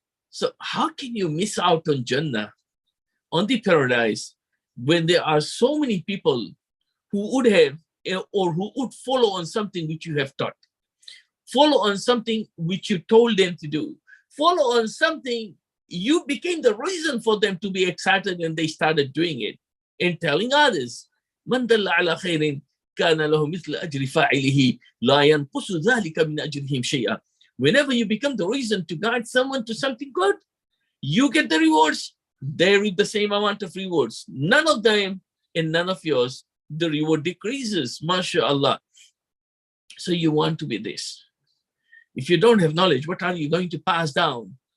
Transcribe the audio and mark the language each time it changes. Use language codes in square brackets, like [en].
[en] So how can you miss out on Jannah, on the paradise, when there are so many people who would have, or who would follow on something which you have taught, follow on something which you told them to do, follow on something you became the reason for them to be excited, and they started doing it and telling others. [ar] من دل على خير كان له مثل أجر فاعله لا ينقص ذلك من أجرهم شيئا. [en] Whenever you become the reason to guide someone to something good, you get the rewards, they reap the same amount of rewards. None of them and none of yours, the reward decreases, mashallah. So you want to be this. If you don't have knowledge, what are you going to pass down?